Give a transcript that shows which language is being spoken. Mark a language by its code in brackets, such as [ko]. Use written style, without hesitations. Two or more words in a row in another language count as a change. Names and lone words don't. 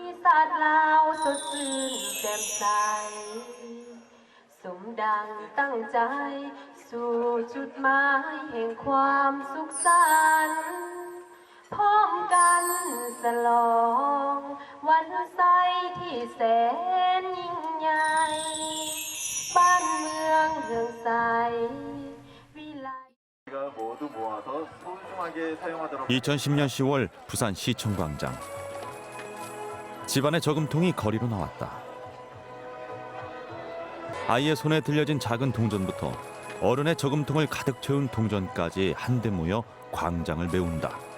[th] าศลาวสดชื่นแจ่มใสสมดังตั้งใจสู่จุดหมายแห่งความสุขสันต์พร้อมกันฉลองวันใสที่แสนยิ่งใหญ่บ้านเมืองเรืองใสวิไล [ko] 2010년 10월 부산 시청광장. 집안의 저금통이 거리로 나왔다. 아이의 손에 들려진 작은 동전부터 어른의 저금통을 가득 채운 동전까지 한데 모여 광장을 메운다.